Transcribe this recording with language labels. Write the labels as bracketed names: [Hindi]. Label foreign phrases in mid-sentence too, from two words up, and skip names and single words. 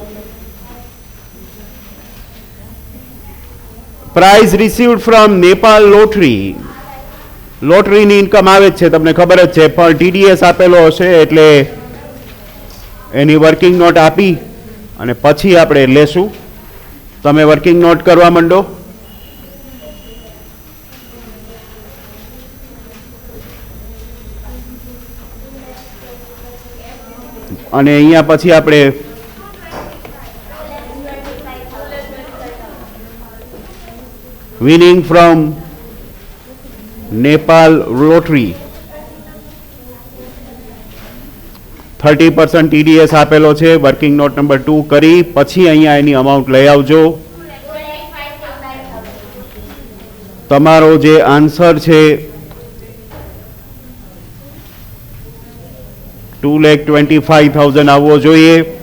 [English] Prize received from Nepal lottery. [Gujarati] લોટરીની ઇન્કમ આવે જ છે, તમને ખબર જ છે, પણ TDS આપેલો હશે એટલે એની [English] working note [Gujarati] આપી અને પછી આપણે લેશું. તમે [English] working note [Gujarati] કરવા માંડો. અને અહીંયા પછી આપણે [English] winning from Nepal lottery [Gujarati] 30% TDS આપેલો છે. [English] working note number [Gujarati] 2 કરી પછી અહીંયા એની અમાઉન્ટ લઈ આવજો. તમારો જે આન્સર છે 2,25,000 આવવો જોઈએ.